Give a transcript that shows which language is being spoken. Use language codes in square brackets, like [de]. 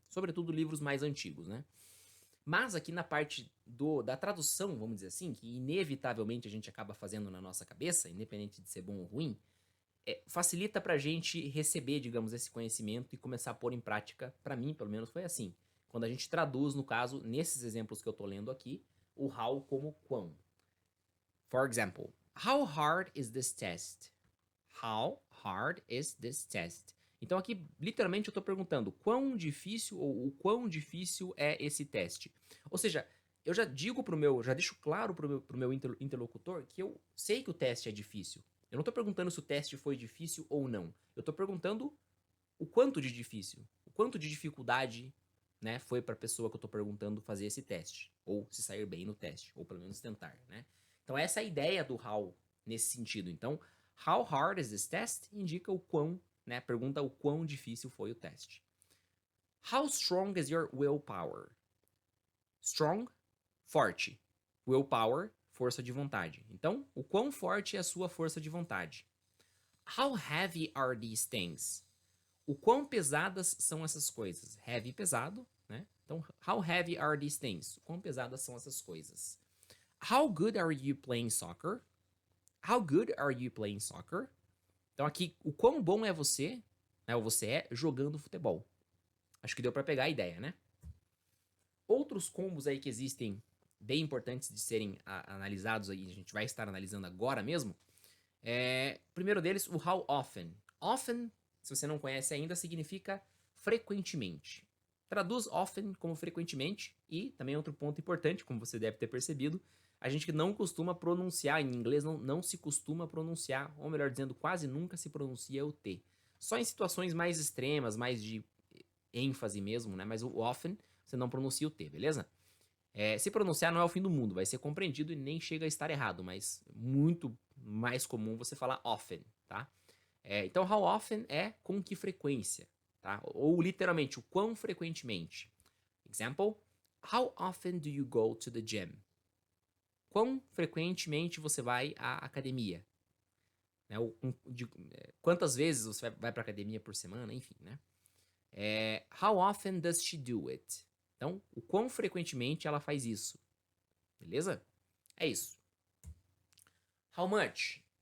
[pt] Sobretudo livros mais antigos, né? Mas aqui na parte da tradução, vamos dizer assim, que inevitavelmente a gente acaba fazendo na nossa cabeça, independente de ser bom ou ruim, facilita pra gente receber, digamos, esse conhecimento e começar a pôr em prática. Pra mim, pelo menos, foi assim. Quando a gente traduz, no caso, nesses exemplos que eu tô lendo aqui, o how como quão. [en] For example, how hard is this test? How hard is this test? [pt] Então aqui, literalmente, eu estou perguntando quão difícil ou o quão difícil é esse teste. Ou seja, eu já digo já deixo claro pro meu interlocutor que eu sei que o teste é difícil. Eu não estou perguntando se o teste foi difícil ou não. Eu estou perguntando o quanto de difícil, o quanto de dificuldade, né, foi para a pessoa que eu estou perguntando fazer esse teste, ou se sair bem no teste, ou pelo menos tentar, né? Então essa é a ideia do how nesse sentido. Então, [en] how hard is this test? [pt] Indica o quão, né, pergunta o quão difícil foi o teste. [en] How strong is your willpower? [pt] Strong, forte. Willpower, força de vontade. Então, o quão forte é a sua força de vontade? [en] How heavy are these things? [pt] O quão pesadas são essas coisas? Heavy, pesado, né? Então, [en] how heavy are these things? [pt] O quão pesadas são essas coisas? [en] How good are you playing soccer? How good are you playing soccer? [pt] Então, aqui, o quão bom é você, né? Ou você é jogando futebol. Acho que deu para pegar a ideia, né? Outros combos aí que existem bem importantes de serem analisados aí, a gente vai estar analisando agora mesmo. Primeiro deles, o how often. Often, se você não conhece ainda, significa frequentemente. Traduz often como frequentemente. E também outro ponto importante, como você deve ter percebido, a gente não costuma pronunciar, em inglês não se costuma pronunciar, ou melhor dizendo, quase nunca se pronuncia o T. Só em situações mais extremas, mais de ênfase mesmo, né? Mas o often, você não pronuncia o T, beleza? Se pronunciar não é o fim do mundo, vai ser compreendido e nem chega a estar errado, mas muito mais comum você falar often, tá? Então, how often é com que frequência, tá? Ou literalmente, o quão frequentemente. [en] Example, how often do you go to the gym? [pt] Quão frequentemente você vai à academia? Né? Quantas vezes você vai para academia por semana? Enfim, né? [en] How often does she do it? [pt] Então, o quão frequentemente ela faz isso? Beleza? É isso. How much?